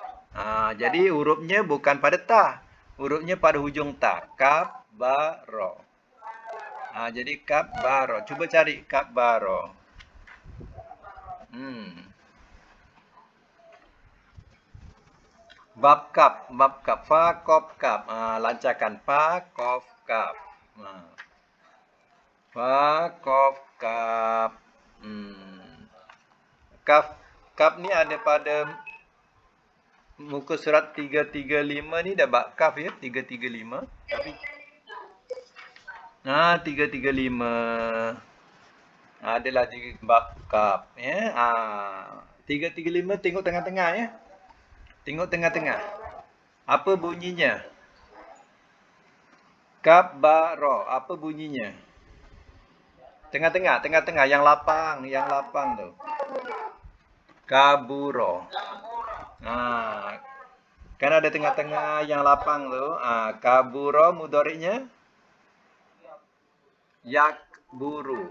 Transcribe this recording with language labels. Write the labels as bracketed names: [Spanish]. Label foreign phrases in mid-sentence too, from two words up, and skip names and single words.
[Malay] Jadi hurufnya bukan pada ta. Hurufnya pada hujung ta. Kabaro. Jadi kabaro. Cuba cari kabaro. Bab kap, fa kof kap. Lancarkan fa kof kap. Fa kof kap. Kaf kaf ni ada pada muka surat 335 ni dah bab kaf ya, 335. Tapi 335. Adalah di bab kaf ya. 335 tengok tengah-tengah ya. Tengok tengah-tengah. Apa bunyinya? [Arabic] كاف باء راء. [Malay] Apa bunyinya? Tengah-tengah, tengah-tengah yang lapang tu. Kaburo. Kan ada tengah-tengah yang lapang tu. Kaburo mudhari'nya yakburu.